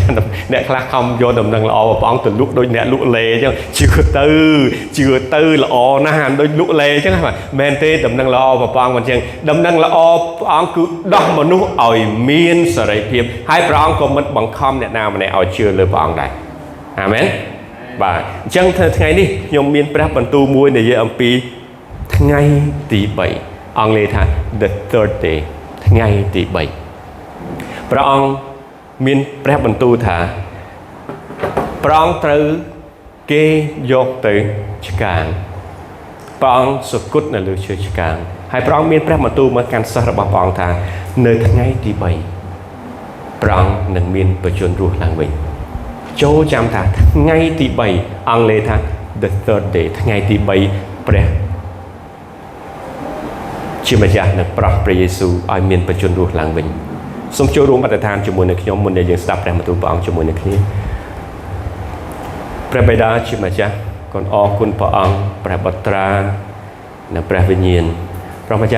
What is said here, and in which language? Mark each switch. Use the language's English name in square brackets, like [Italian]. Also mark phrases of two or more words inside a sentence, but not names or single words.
[Khmer] អ្នកខ្លះខំយកដំណឹងល្អរបស់ព្រះអង្គទៅលុកដូចអ្នកលក់លេអញ្ចឹងជឿទៅល្អណាស់ដូចលក់លេអញ្ចឹងហ្នឹងមែនទេដំណឹងល្អរបស់ព្រះអង្គមិនអញ្ចឹងដំណឹងល្អព្រះអង្គគឺដោះមនុស្សឲ្យមានសេរីភាពហើយព្រះអង្គក៏មិនបង្ខំអ្នកណាម្នាក់ឲ្យជឿលើព្រះអង្គដែរអាមែនបាទអញ្ចឹងថ្ងៃនេះខ្ញុំមានព្រះបន្ទូលមួយនិយាយអំពីថ្ងៃទី3អង់គ្លេសថា [English] the third day [Khmer] ថ្ងៃទី 3ព្រះអង្គមានព្រះបន្ទូលថាព្រះអង្គត្រូវគេយកទៅឆ្កាងព្រះអង្គសុគតនៅលើឈើឆ្កាងហើយព្រះអង្គមានព្រះបន្ទូលមកកាន់សិស្សរបស់ព្រះអង្គថានៅថ្ងៃទី3ព្រះអង្គនឹងមានបជនរស់ឡើងវិញចូលចាំថាថ្ងៃទី3អង់គ្លេសថា [English] the third day [Khmer] ថ្ងៃទី3ព្រះ ជាម្ចាស់នឹងប្រោះព្រះយេស៊ូវឲ្យមានបជនរស់ឡើងវិញសូមចូលរួមអធិដ្ឋានជាមួយនឹងខ្ញុំមុនដែលយើងស្ដាប់ព្រះបន្ទូលព្រះអង្គជាមួយនឹងគ្នាព្រះបិតាជាម្ចាស់កូនអរគុណព្រះអង្គព្រះបុត្រានិងព្រះវិញ្ញាណព្រះម្ចាស់